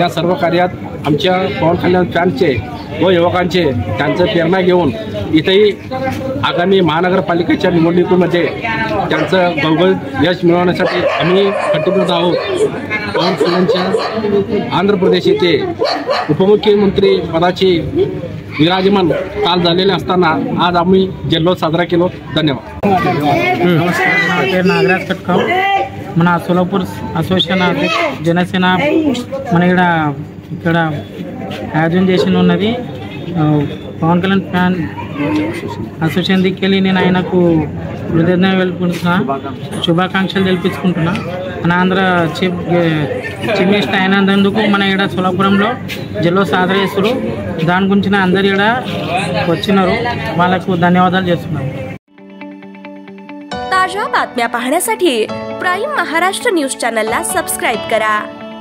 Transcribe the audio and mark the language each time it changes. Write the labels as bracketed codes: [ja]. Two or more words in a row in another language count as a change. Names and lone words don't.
[mr] या सर्व कार्यात आमच्या पवन कल्याण फॅन्सचे व युवकांचे त्यांचं प्रेरणा घेऊन इथेही आगामी महानगरपालिकेच्या निवडणुकीमध्ये त्यांचं गवगवीत यश मिळवण्यासाठी आम्ही कटिबद्ध आहोत। पवन कल्याणच्या आंध्र प्रदेश येथे उपमुख्यमंत्री पदाची विराजमान काल झालेले असताना आज आम्ही जल्लोष साजरा केलो। धन्यवाद। [te] नमस्कार, नागराज कटकम మన सोलापूर అసోసియేషన్ జనసేన మన ఇక్కడ ఆయోజన చేసిన ఉన్నది పవన్ కళ్యాణ్ ఫ్యాన్ అసోసియేషన్ దిక్కెళ్ళి నేను ఆయనకు కృతజ్ఞతలు తెలుపుకుంటున్నా, శుభాకాంక్షలు తెలిపించుకుంటున్నా। మన ఆంధ్ర చీఫ్ మినిస్టర్ అయినందుకు మన ఇక్కడ సోలాపురంలో జిల్లా సాధన చేస్తారు। దాని గురించి అందరు ఇక్కడ వచ్చినారు, వాళ్ళకు ధన్యవాదాలు చేస్తున్నాను। [mr] ताज्या बातम्या पाहण्यासाठी प्राईम महाराष्ट्र न्यूज चॅनलला सबस्क्राईब करा।